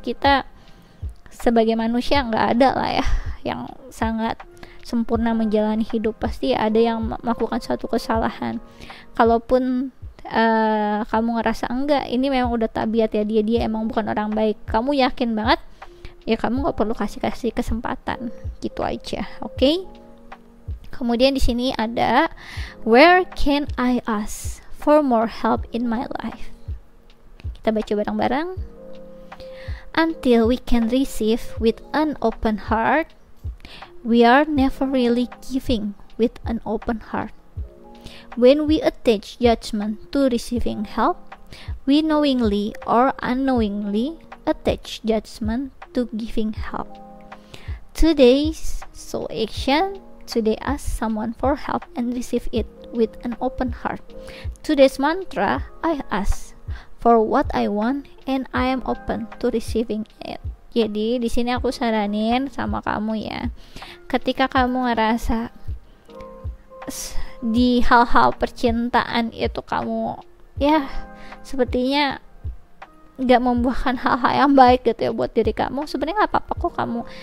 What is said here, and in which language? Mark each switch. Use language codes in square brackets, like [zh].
[id] Kita sebagai manusia nggak ada lah ya yang sangat sempurna menjalani hidup, pasti ada yang melakukan suatu kesalahan. Kalaupun kamu ngerasa enggak, ini memang udah tabiat ya dia emang bukan orang baik, kamu yakin banget, ya kamu nggak perlu kasih kesempatan, gitu aja. Oke? Kemudian di sini ada [en] where can I ask for more help in my life. [id] Kita baca bareng-bareng. [en] Until we can receive with an open heart, we are never really giving with an open heart. When we attach judgment to receiving help, we knowingly or unknowingly attach judgment to giving help. Today's action, today ask someone for help and receive it with an open heart. Today's mantra, I ask for what I want and I am open to receiving it. [id] Jadi di sini aku saranin sama kamu ya, ketika kamu ngerasa di hal-hal percintaan itu kamu ya sepertinya nggak membuahkan hal-hal yang baik gitu ya buat diri kamu, sebenarnya nggak apa-apa kok kamu